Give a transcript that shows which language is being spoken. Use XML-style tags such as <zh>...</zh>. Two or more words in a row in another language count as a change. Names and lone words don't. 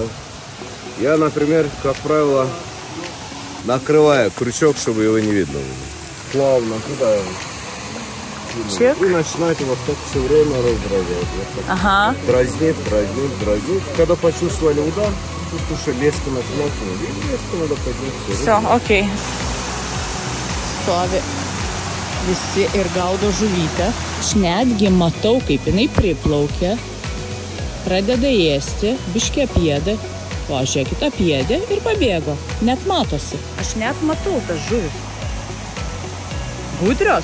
<ru>Я, например, как правило, накрываю крючок, чтобы его не видно было. Плавно туда. Чек. И начинаете вот так все время раздражать. Вот так. Ага. Дразнит. Когда почувствовали удар, тут уже леска начинает. И леску надо поднять. Все, окей.</ru> <lt>Stovi visi ir gaudo žuvytę. Aš netgi matau, kaip jinai priplaukia, pradeda ėsti, biškį apėdė, o žiūrėkit, apėdė ir pabėgo. Net matosi. Aš net matau tas žuvis. Gudrios?</lt>